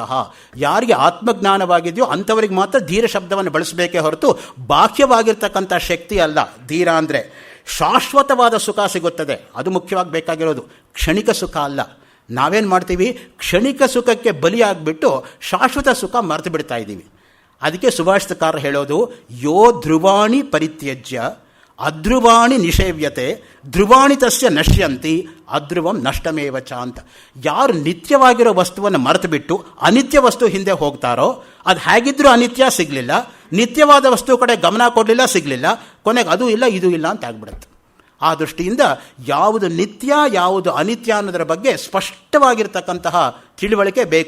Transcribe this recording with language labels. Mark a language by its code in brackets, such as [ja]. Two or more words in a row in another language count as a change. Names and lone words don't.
[kn] ಯಾರಿಗೆ ಆತ್ಮಜ್ಞಾನವಾಗಿದೆಯೋ ಅಂಥವರಿಗೆ ಮಾತ್ರ ಧೀರ ಶಬ್ದವನ್ನು ಬಳಸಬೇಕೇ ಹೊರತು ಬಾಹ್ಯವಾಗಿರ್ತಕ್ಕಂಥ ಶಕ್ತಿ ಅಲ್ಲ. ಧೀರ ಅಂದರೆ ಶಾಶ್ವತವಾದ ಸುಖ ಸಿಗುತ್ತದೆ, ಅದು ಮುಖ್ಯವಾಗಿ ಬೇಕಾಗಿರೋದು, ಕ್ಷಣಿಕ ಸುಖ ಅಲ್ಲ. ನಾವೇನು ಮಾಡ್ತೀವಿ, ಕ್ಷಣಿಕ ಸುಖಕ್ಕೆ ಬಲಿಯಾಗಿಬಿಟ್ಟು ಶಾಶ್ವತ ಸುಖ ಮರೆತು ಬಿಡ್ತಾ ಇದ್ದೀವಿ. ಅದಕ್ಕೆ ಸುಭಾಷಿತಕಾರ ಹೇಳೋದು, [sa] ಯೋ ಧ್ರುವಾಣಿ ಪರಿತ್ಯಜ್ಯ ಅಧ್ರುವಾಣಿ ನಿಷೇವ್ಯತೆ ಧ್ರುವಾಣಿ ತಸ್ಯ ನಶ್ಯಂತಿ ಅಧ್ರುವಂ ನಷ್ಟಮೇವಚ ಅಂತ. [kn] ಯಾರು ನಿತ್ಯವಾಗಿರೋ ವಸ್ತುವನ್ನು ಮರೆತು ಬಿಟ್ಟು ಅನಿತ್ಯ ವಸ್ತು ಹಿಂದೆ ಹೋಗ್ತಾರೋ ಅದು ಹೇಗಿದ್ರೂ ಅನಿತ್ಯ ಸಿಗಲಿಲ್ಲ, ನಿತ್ಯವಾದ ವಸ್ತು ಕಡೆ ಗಮನ ಕೊಡಲಿಲ್ಲ ಸಿಗಲಿಲ್ಲ, ಕೊನೆಗೆ ಅದು ಇಲ್ಲ ಇದು ಇಲ್ಲ ಅಂತ ಆಗ್ಬಿಡುತ್ತೆ. ಆ ದೃಷ್ಟಿಯಿಂದ ಯಾವುದು ನಿತ್ಯ ಯಾವುದು ಅನಿತ್ಯ ಅನ್ನೋದರ ಬಗ್ಗೆ ಸ್ಪಷ್ಟವಾಗಿರ್ತಕ್ಕಂತಹ ತಿಳುವಳಿಕೆ ಬೇಕು.